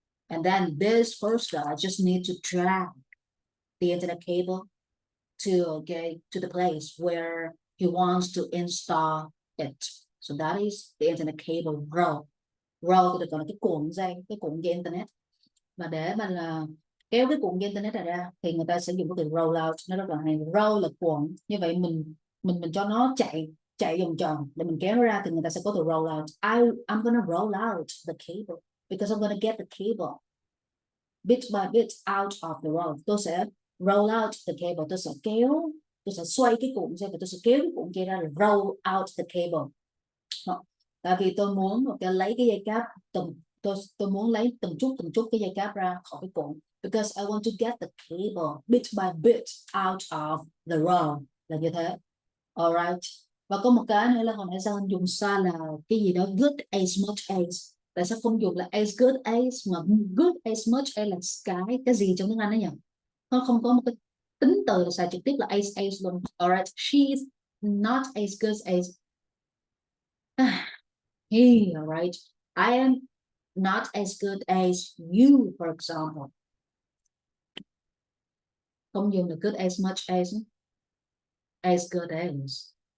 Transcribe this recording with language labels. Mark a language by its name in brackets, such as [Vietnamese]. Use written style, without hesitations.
[English] And then this first guy just need to drag the internet cable to the place where he wants to install it. So that is the internet cable roll. [Vietnamese] Roll thì được gọi là cái cuộn dây internet. Và để mà là kéo cái cuộn dây internet này ra thì người ta sẽ dùng cái từ roll out. Nó rất là hay. Roll là cuộn, như vậy mình cho nó chạy vòng tròn để mình kéo nó ra thì người ta sẽ có từ roll out. [English] I'm gonna roll out the cable because I'm gonna get the cable bit by bit out of the roll. [Vietnamese] Tôi sẽ [English] roll out the cable, [Vietnamese] tôi sẽ xoay cái cuộn dây và tôi sẽ kéo cái cuộn dây ra là roll out the cable. Tại vì tôi muốn lấy cái dây cáp tôi muốn lấy từng chút cái dây cáp ra khỏi cái cuộn, [English] because I want to get the cable bit by bit out of the roll, [Vietnamese] là như thế. Alright. Và có một cái nữa là hồi nãy sao anh dùng sai là cái gì đó [English] good as much as. [Vietnamese] Tại sao không dùng là [English] as good as [Vietnamese] mà [English] good as much as [Vietnamese] là cái gì trong tiếng Anh đó nhỉ? Nó không có một cái tính từ là xài trực tiếp là as luôn. [English] Alright, she is not as good as he. Alright, I am not as good as you, for example. [Vietnamese] Không dùng là [English] good as much as good as.